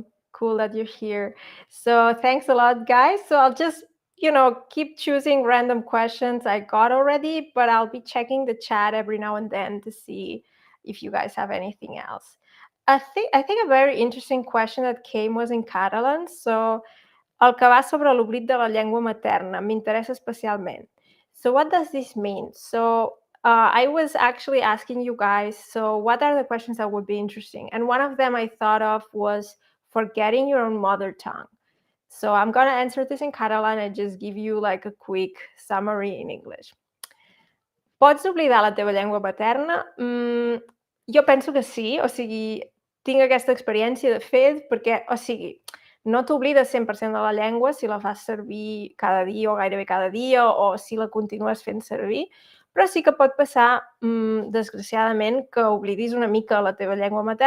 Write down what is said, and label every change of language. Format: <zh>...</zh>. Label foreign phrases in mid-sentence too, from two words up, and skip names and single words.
<en>Cool that you're here. So thanks a lot, guys. So I'll just, keep choosing random questions I got already, but I'll be checking the chat every now and then to see if you guys have anything else. I think a very interesting question that came was in Catalan.</en> <ca>So el que va sobre l'oblit de la llengua materna m'interessa especialment.</ca> <en>So what does this mean? So I was actually asking you guys, so what are the questions that would be interesting? And one of them I thought of was forgetting your own mother tongue. So I'm going to answer this in Catalan and just give you like a quick summary in English.</en> <ca>Pots oblidar la teva llengua materna? Jo penso que sí, o sigui, tinc aquesta experiència de fet perquè, o sigui, no t'oblides 100% de la llengua si la fas servir cada dia o gairebé cada dia o si la continues fent servir, però sí que pot passar, desgraciadament, que oblidis una mica la teva llengua materna.</ca>